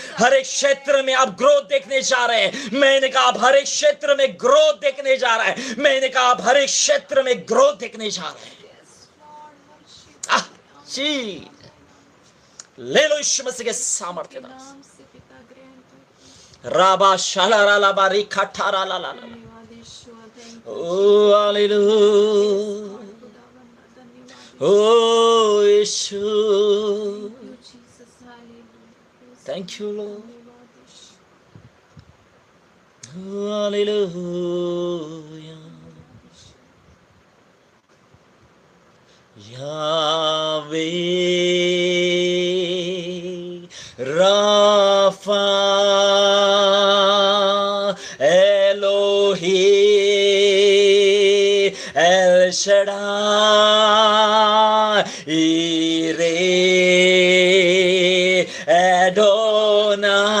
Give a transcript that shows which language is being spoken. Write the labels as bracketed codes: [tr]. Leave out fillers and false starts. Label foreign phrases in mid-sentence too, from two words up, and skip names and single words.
[hi] हर एक क्षेत्र में आप ग्रोथ देखने जा रहे हैं। मैंने कहा आप हर एक क्षेत्र में ग्रोथ देखने जा रहे हैं, मैंने कहा आप हर एक क्षेत्र में ग्रोथ देखने जा रहे हैं। जी, ले लो यीशु मसीह के सामर्थ्य नाम से। राबा शालारा लाबा रिखाठारा ला ला ला, ओ हालेलुया, ओ यीशु, [en] thank you Lord, hallelujah. [he] यावे राफा एलोही एल शडाई रे एडो एडोना